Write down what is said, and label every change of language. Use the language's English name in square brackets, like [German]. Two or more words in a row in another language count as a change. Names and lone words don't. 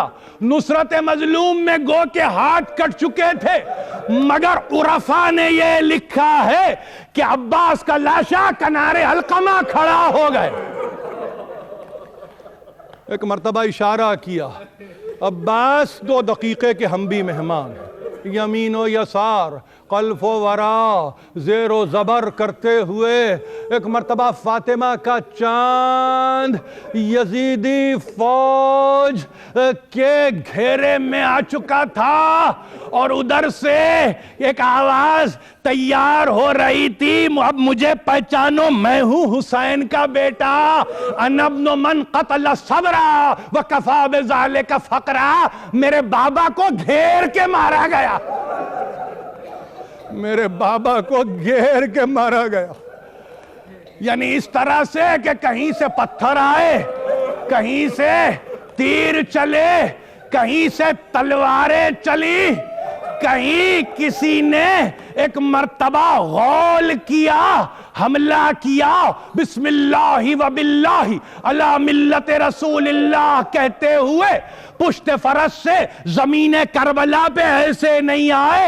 [Urdu] نصرت مظلوم میں گو کے ہاتھ کٹ چکے تھے، مگر عرفا نے یہ لکھا ہے کہ عباس کا لاشا کنارے علقمہ کھڑا ہو گئے. ایک مرتبہ اشارہ کیا، عباس 2 دقیقے کے ہم بھی مہمان، [Arabic] یمین و یسار، خلف و ورا، [Urdu] زیر و زبر کرتے ہوئے. ایک مرتبہ فاطمہ کا چاند یزیدی فوج کے گھیرے میں آ چکا تھا اور ادھر سے ایک آواز تیار ہو رہی تھی، اب مجھے پہچانو، میں ہوں حسین کا بیٹا، [Arabic] انا ابن من قتل صبرا وکفا بذالک فقرا. [Urdu] میرے بابا کو گھیر کے مارا گیا، میرے بابا کو گھیر کے مارا گیا. یعنی اس طرح سے کہ کہیں سے پتھر آئے، کہیں سے تیر چلے، کہیں سے تلواریں چلی، کہیں کسی نے ایک مرتبہ غول کیا، حملہ کیا، [Arabic] بسم اللہ و باللہ علی ملت رسول اللہ [Urdu] کہتے ہوئے پشت فرس سے زمین کربلا پہ ایسے نہیں آئے.